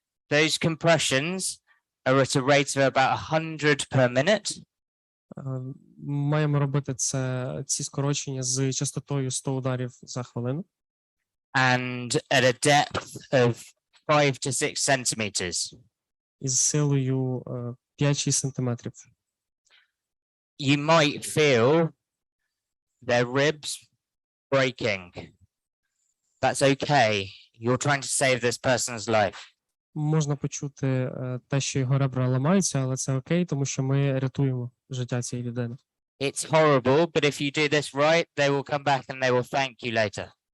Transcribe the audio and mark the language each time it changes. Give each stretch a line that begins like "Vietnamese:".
English: Those compressions are at a rate of about 100 per minute.
Ukrainian: Маємо робити ці скорочення з частотою 100 ударів за хвилину.
English: And at a depth of 5 to 6 centimeters.
Ukrainian: із силою 5-6 сантиметрів.
English: You might feel their ribs breaking. That's okay. You're trying to save this person's life.
Ukrainian: Можна почути те, що його ребра ламаються, але це окей, тому що ми рятуємо життя цієї людини.
English: It's horrible, but if you do this right, they will come back and they will thank you later.